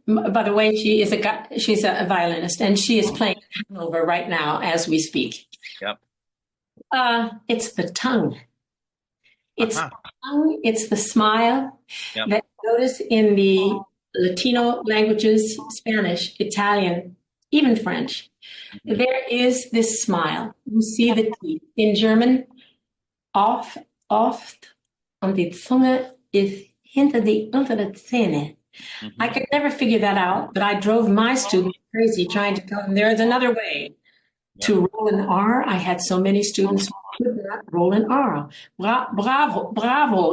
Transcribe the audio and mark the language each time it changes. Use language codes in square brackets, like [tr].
[en] By the way, she's a violinist, and she is playing Hanover right now as we speak. Yep. It's the tongue. It's the tongue. It's the smile that you notice in the Latino languages, Spanish, Italian, even French. There is this smile. You see the teeth. In German, [de] oft und die Zunge ist hinter die untere Zähne. [en] I could never figure that out, but I drove my students crazy trying to tell them there is another way to roll an R. I had so many students could not roll an R. Bravo, bravo.